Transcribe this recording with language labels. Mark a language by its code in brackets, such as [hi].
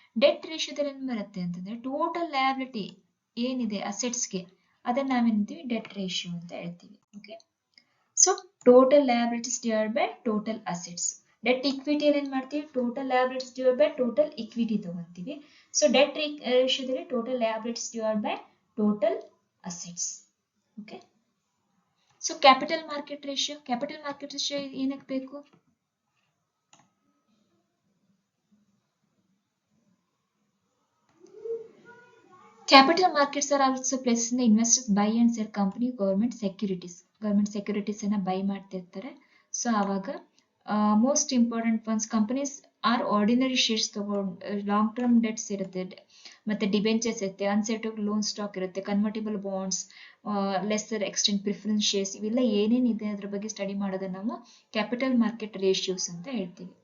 [kn] Debt ರೇಷಿಯೋದಲ್ಲಿ ಏನು ಬರುತ್ತೆ ಅಂತಂದ್ರೆ ಟೋಟಲ್ ಲಯಬಿಲಿಟಿ ಏನಿದೆ ಅಸೆಟ್ಸ್ಗೆ, ಅದನ್ನ ನಾವೇನಂತೀವಿ ಡೆಟ್ ರೇಷಿಯೋ ಅಂತ ಹೇಳ್ತೀವಿ. [en] Okay, so total liabilities divide by total assets. [kn] Debt ಇಕ್ವಿಟಿಯಲ್ಲಿ ಏನ್ ಮಾಡ್ತೀವಿ, total liabilities divide by total equity ತಗೊಂತೀವಿ. [en] So debt ರೇಷಿಯೋದಲ್ಲಿ total liabilities divide by total assets. Okay, so capital market ratio. Capital market ratio [kn] ಏನಕ್ಕೆ ಬೇಕು, [en] capital markets are also places in the investors buy and sell company government securities. [kn] Government securities ಅನ್ನ by ಮಾಡ್ತಿರ್ತಾರೆ. So ಆವಾಗ [en] most important ones companies are ordinary shares [kn] ತಗೊಂಡು long term debts ಇರುತ್ತೆ, ಮತ್ತೆ debentures ಇರುತ್ತೆ, ಅನ್ಸೆಟಲ್ಡ್ loan stock ಇರುತ್ತೆ, convertible bonds, lesser extent preference shares, ಇವೆಲ್ಲ ಏನೇನಿದೆ ಅದ್ರ ಬಗ್ಗೆ ಸ್ಟಡಿ ಮಾಡೋದನ್ನ ನಾವು ಕ್ಯಾಪಿಟಲ್ ಮಾರ್ಕೆಟ್ ರೇಷಿಯೋಸ್ ಅಂತ ಹೇಳ್ತೀವಿ.